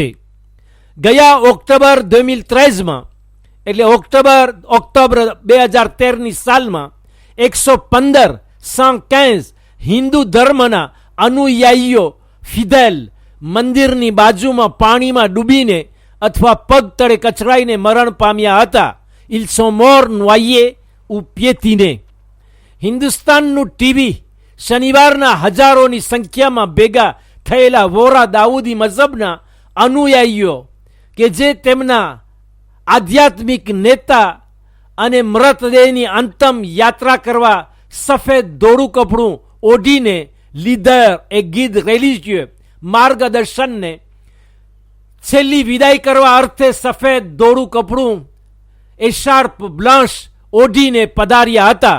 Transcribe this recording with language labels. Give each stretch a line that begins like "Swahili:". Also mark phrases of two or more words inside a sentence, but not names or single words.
Gujarati: ગયા ઓક્ટોબર 2013માં, એટલે ઓક્ટોબર 2013ની સાલમાં 115 હિન્દુ ધર્મના અનુયાયીઓ ફિદેલ મંદિરની બાજુમાં પાણીમાં ડૂબીને અથવા પગ તળે કચરાઈને મરણ પામ્યા હતા.
French: ils sont morts noyés ou piétinés.
Gujarati: હિન્દુસ્તાનનું ટીવી શનિવારના હજારોની સંખ્યામાં ભેગા થયેલા વોરા દાઉદી મઝહબના અનુયાયીઓ, કે જે તેમના આધ્યાત્મિક નેતા અને મૃતદેહની અંતમ યાત્રા કરવા સફેદ દોડું કપડું ઓઢીને
French: leader et guide religieux
Gujarati: માર્ગદર્શનને છેલ્લી વિદાય કરવા અર્થે સફેદ દોડું કપડું
French: écharpe blanche
Gujarati: ઓઢીને પધાર્યા હતા.